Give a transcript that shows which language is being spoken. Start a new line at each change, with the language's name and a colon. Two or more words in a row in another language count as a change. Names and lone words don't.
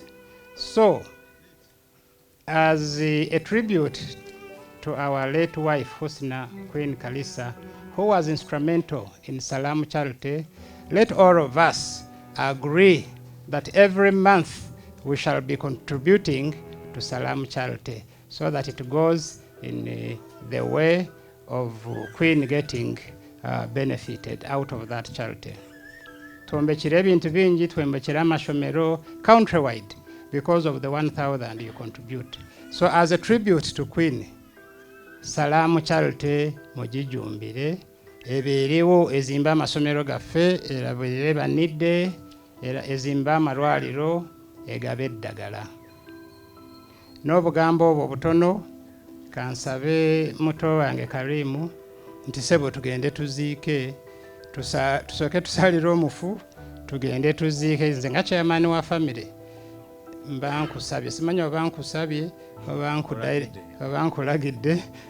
English: So, as a tribute to our late wife, Husnah, Queen Kaliisa, who was instrumental in Salam charity, let all of us agree that every month we shall be contributing to Salam charity so that it goes in the way of Queen getting benefited out of that charity.
Nyankole: Tuombekire ebintu bingi, tuombekire amashomero countrywide
English: because of the 1,000 you contribute. So as a tribute to Queen,
Ganda: Salam charity mugijumbire ebeerewo ezimba amasomero gaffe, erabirire banidde, ezimba amalwaliro, egabe eddagala. N'obugambo obwo butono kansabe muto wange Karimu nti sebo tugende tuziike, tusooke tusalire omufu tugende tuziike. Nze nga chairman wa family mba nkusabye, simanya oba nkusabye oba nkulagidde.